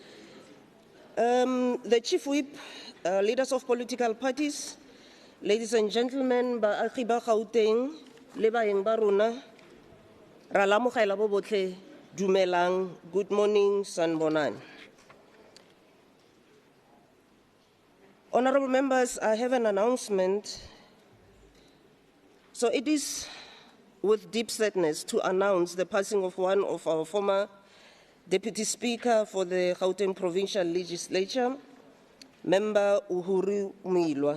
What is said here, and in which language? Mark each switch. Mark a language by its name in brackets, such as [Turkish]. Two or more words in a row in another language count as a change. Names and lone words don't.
[English] the Chief Whip, leaders of political parties, ladies and gentlemen, [Tswana] baagi ba Gauteng le baeng ba rona, ra lamogela bo botlhe, dumelang, [English] good morning, sanbonani. Honorable members, I have an announcement. So it is with deep sadness to announce the passing of one of our former Deputy Speaker for the Gauteng Provincial Legislature, Member Uhuru Muilwa.